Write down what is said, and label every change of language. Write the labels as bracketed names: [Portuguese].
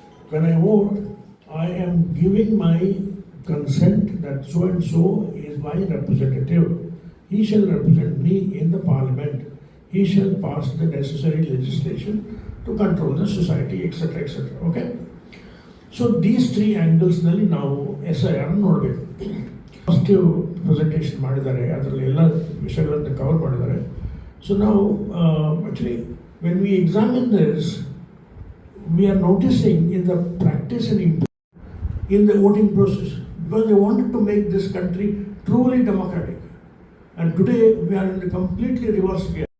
[English] When I vote, I am giving my consent that so and so is my representative. He shall represent me in the parliament. He shall pass the necessary legislation to control the society, etc., etc. Okay? So these three angles [Kannada] ನಲ್ಲಿ ನಾವು SIR ನೋಡಬೇಕು. Positive presentation ಮಾಡಿದ್ದಾರೆ, ಅದರಲ್ಲಿ ಎಲ್ಲ ವಿಷಯಗಳನ್ನು cover ಮಾಡಿದ್ದಾರೆ. [English] So now actually when we examine this, we are noticing in the practice and in the voting process, because they wanted to make this country truly democratic, and today we are in the completely reverse gear.